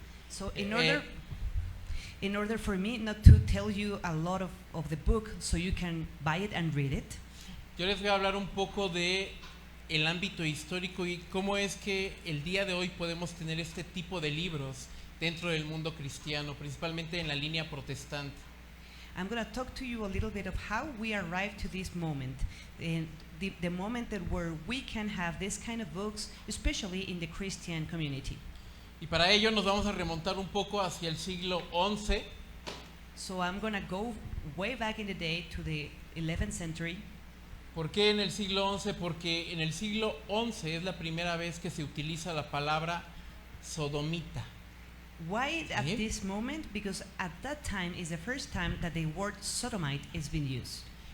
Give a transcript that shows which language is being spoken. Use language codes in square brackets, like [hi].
[en] So in order for me not to tell you a lot of the book so you can buy it and read it, [es] yo les voy a hablar un poco de el ámbito histórico y cómo es que el día de hoy podemos tener este tipo de libros dentro del mundo cristiano, principalmente en la línea protestante. [en] I'm going to talk to you a little bit of how we arrived to this moment, and the moment that where we can have this kind of books, especially in the Christian community. [es] Y para ello nos vamos a remontar un poco hacia el siglo XI. [en] So I'm going to go way back in the day to the 11th century. [es] ¿Por qué en el siglo XI? Porque en el siglo XI es la primera vez que se utiliza la palabra sodomita. [en] Why at [es] ¿Sí? [en] this moment? Because at that time is the first time that the word sodomite is being used.